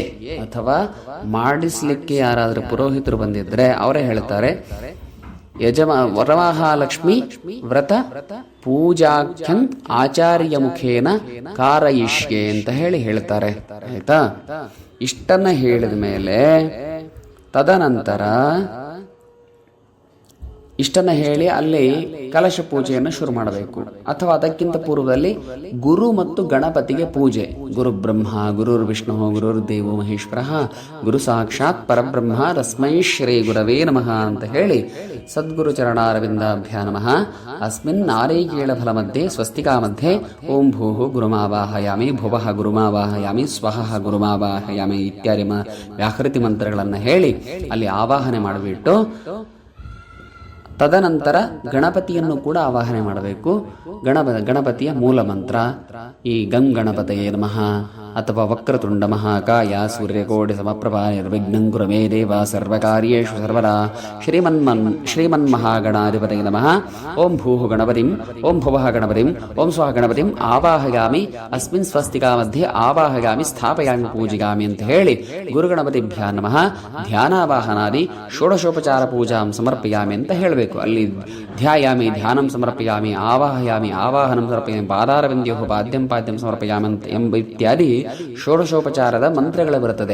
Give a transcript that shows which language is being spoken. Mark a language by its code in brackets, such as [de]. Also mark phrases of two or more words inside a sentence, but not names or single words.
[kn] ಅಥವಾ ಮಾಡಿಸ್ಲಿಕ್ಕೆ ಯಾರಾದ್ರೂ ಪುರೋಹಿತರು ಬಂದಿದ್ರೆ ಅವರೇ ಹೇಳ್ತಾರೆ [sa] ವರಮಹಾಲಕ್ಷ್ಮಿ ವ್ರತ ಪೂಜಾಖ್ಯಂ ಆಚಾರ್ಯ ಮುಖೇನ ಕಾರಯಿಷ್ಯೆ [kn] ಅಂತ ಹೇಳ್ತಾರೆ. ಆಯ್ತಾ? ಇಷ್ಟನ್ನ ಹೇಳಿದ ಮೇಲೆ ತದನಂತರ ಇಷ್ಟನ್ನು ಹೇಳಿ ಅಲ್ಲಿ ಕಲಶ ಪೂಜೆಯನ್ನು ಶುರು ಮಾಡಬೇಕು. ಅಥವಾ ಅದಕ್ಕಿಂತ ಪೂರ್ವದಲ್ಲಿ ಗುರು ಮತ್ತು ಗಣಪತಿಗೆ ಪೂಜೆ. [sa] ಗುರು ಬ್ರಹ್ಮ ಗುರುರ್ ವಿಷ್ಣು ಗುರುರ್ ದೇವೋ ಮಹೇಶ್ವರ ಗುರು ಸಾಕ್ಷಾತ್ ಪರಬ್ರಹ್ಮ ತಸ್ಮೈ ಶ್ರೀ ಗುರವೇ ನಮಃ [kn] ಅಂತ ಹೇಳಿ [sa] ಸದ್ಗುರು ಚರಣಾರವಿಂದಾಭ್ಯಾ ನಮಃ ಅಸ್ಮಿನ್ ನಾರೀಕೇಳ ಫಲ ಮಧ್ಯೆ ಸ್ವಸ್ತಿಕಾ ಮಧ್ಯೆ ಓಂ ಭೂಃ ಗುರುಮಾವಾಹಯಾಮಿ ಭುವಃ ಗುರುಮಾವಾಹಯಾಮಿ ಸ್ವಹಃ ಗುರುಮಾವಾಹಯಾಮಿ [kn] ಇತ್ಯಾದಿ ವ್ಯಾಹೃತಿ ಮಂತ್ರಗಳನ್ನು ಹೇಳಿ ಅಲ್ಲಿ ಆವಾಹನೆ ಮಾಡಿಬಿಟ್ಟು ತದನಂತರ ಗಣಪತಿಯನ್ನು ಕೂಡ ಆವಾಹನೆ ಮಾಡಬೇಕು. ಗಣಪತಿಯ ಮೂಲ ಮಂತ್ರ ಈ [sa] ಗಂ ಗಣಪತಯೇ ನಮಃ ಅಥವಾ ವಕ್ರತುಂಡ ಮಹಾಕಾಯ ಸೂರ್ಯಕೋಟಿ ಸಮಪ್ರಭಾ ನಿರ್ವಿಘ್ನಂ ಕುರು ಮೇ ದೇವ ಸರ್ವಕಾರ್ಯೇಷು ಸರ್ವದಾ ಶ್ರೀಮನ್ಮಹಾಗಣಾಧಿಪತಯೇ ನಮಃ ಓಂ ಭೂಃ ಗಣಪತಿಂ ಓಂ ಭುವಃ ಗಣಪತಿಂ ಓಂ ಸ್ವಃ ಗಣಪತಿಂ ಆವಾಹಯಾಮಿ ಅಸ್ಮಿನ್ ಸ್ವಸ್ತಿಕಾ ಮಧ್ಯೆ ಆವಾಹಯಾಮಿ ಸ್ಥಾಪಯಾಮಿ ಪೂಜಿಗಾಮಿ [kn] ಅಂತ ಹೇಳಿ [sa] ಗುರುಗಣಪತಿಭ್ಯಾ ನಮಃ ಧ್ಯಾನಾವಾಹನಾದಿ ಷೋಡಶೋಪಚಾರ ಪೂಜಾಂ ಸಮರ್ಪಯಾಮಿ [kn] ಅಂತ ಹೇಳಬೇಕು. [sa] ಅಲ್ಲಿ ಧ್ಯಾಯಾಮಿ ಧ್ಯಾನಂ ಸಮರ್ಪಯಾಮಿ ಆವಾಹಯಾಮಿ ಆವಾಹನಂ ಸಮರ್ಪಯಾಮಿ ಪಾದಾರವಿಂದ್ಯೋ ಪಾದ್ಯಂ ಪಾದ್ಯಂ ಸಮರ್ಪಯಾಮಿ [kn] ಎಂಬ ಇತ್ಯಾದಿ ಷೋಡಶೋಪಚಾರದ ಮಂತ್ರಗಳು ಬರುತ್ತದೆ.